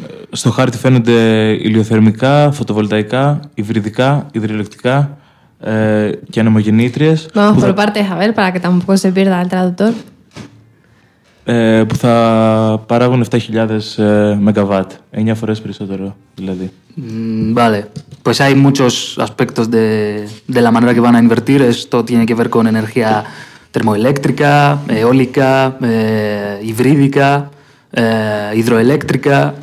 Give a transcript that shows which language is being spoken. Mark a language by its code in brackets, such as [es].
[el] Στο χάρτη φαίνονται ηλιοθερμικά, φωτοβολταϊκά, υβριδικά, υδροελεκτρικά και ανεμογεννήτριες. [es] Vamos por partes, a ver, para que tampoco se pierda el traductor. [el] Που θα παράγουν 7.000 MW, 9 φορές περισσότερο δηλαδή. [es] Vale, pues hay muchos aspectos de la manera que van a invertir. Esto tiene que ver con energía termoeléctrica, eólica, hibrídica, hidroeléctrica.